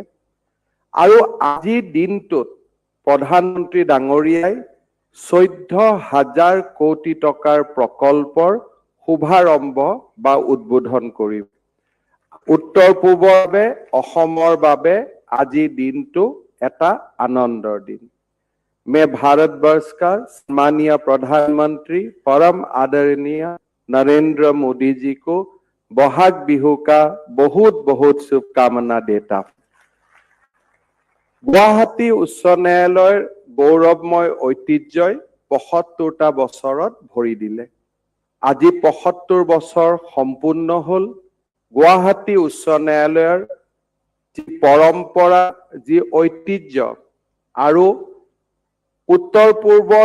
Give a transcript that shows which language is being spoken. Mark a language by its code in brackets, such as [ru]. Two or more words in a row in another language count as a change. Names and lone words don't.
[as] আৰু আজিৰ দিনটোত প্ৰধানমন্ত্ৰী ডাঙৰীয়াই 14,000 কোটি টকাৰ প্ৰকল্পৰ শুভাৰম্ভ বা উদ্বোধন কৰিব। উত্তৰ পূবৰ বাবে, অসমৰ বাবে আজিৰ দিনটো এটা আনন্দৰ দিন। [hi] मैं भारतवर्ष का सम्मानीय प्रधानमंत्री परम आदरणीय नरेंद्र मोदी जी को बहाग बिहू का बहुत बहुत शुभकामना देता हूं। [as] गुवाहाटी उच्च न्यायालयৰ গৌৰৱময় ঐতিহ্যই ৭৫টা বছৰত ভৰি দিলে। আজি ৭৫ বছৰ সম্পূৰ্ণ হল। গুৱাহাটী উচ্চ ন্যায়ালয়ৰ যি পৰম্পৰা, যি ঐতিহ্য আৰু উত্তৰ পূৰ্বৰ